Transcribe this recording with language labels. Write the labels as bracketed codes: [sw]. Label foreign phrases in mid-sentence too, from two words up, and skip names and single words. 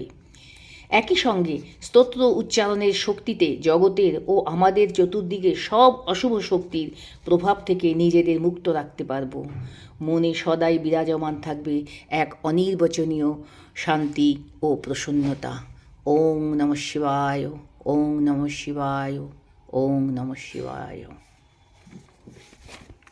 [bn] একই সঙ্গে স্তোত্র উচ্চারণের শক্তিতে জগতের ও আমাদের চতুর্দিকে সব অশুভ শক্তির প্রভাব থেকে নিজেদের মুক্ত রাখতে পারব। মনে সদাই বিরাজমান থাকবে এক অনির্বচনীয় শান্তি ও প্রসন্নতা। [sa] ওং নমঃ শিবায়, ওং নমঃ শিবায়, ওং নমঃ শিবায়।